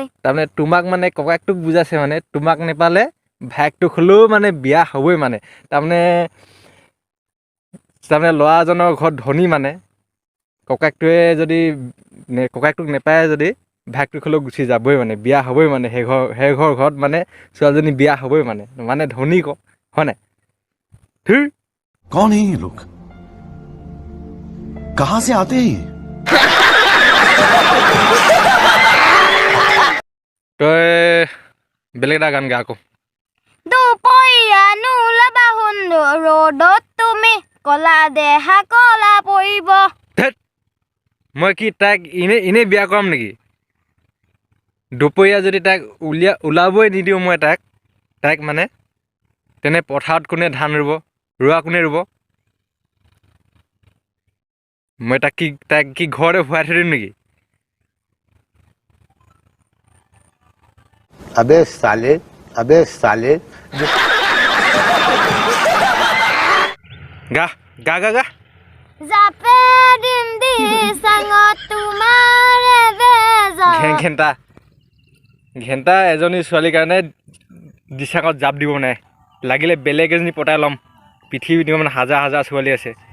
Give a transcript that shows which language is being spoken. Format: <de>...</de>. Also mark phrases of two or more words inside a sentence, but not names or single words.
<as>তাৰমানে তোমাক মানে ককায়েকটোক বুজাইছে মানে তোমাক নেপালে ভায়েকটোক হ'লেও মানে বিয়া হ'বই মানে তাৰমানে ল'ৰাজনৰ ঘৰত ধনী মানে ককায়েকটোৱে যদি ককায়েকটোক নেপায় যদি ভায়েকটোক হ'লেও গুচি যাবই মানে বিয়া হ'বই মানে সেই ঘৰত মানে ছোৱালীজনী বিয়া হ'বই মানে ধনী হয় নাই</as> <hi>कौन है ये लोग कहां से आते हैं</hi> <as>তই বেলেগ এটা গান গা আকৌ দুপৰীয়া নোলাবা সুন্দৰ ৰ'দত তুমি কলা দেহা কলা পৰিব মই কি তাইক এনেই বিয়া কৰাম নেকি দুপৰীয়া যদি তাইক ওলাবই নিদিওঁ মই তাইক মানে তেনে পথাৰত কোনে ধান ৰোৱা কোনে ৰুব মই তাইক কি ঘৰতে ভৰাই থৈ দিম নেকি</as> <hi>अबे साले</hi> <as>গা জাপে দিম দি চাঙত তোমাৰে বেজা ঘেণ্টা এজনী ছোৱালীৰ কাৰণে দিচাঙত জাপ দিব নাই লাগিলে বেলেগ এজনী পতাই ল'ম পৃথিৱীত মানে হাজাৰ ছোৱালী আছে</as>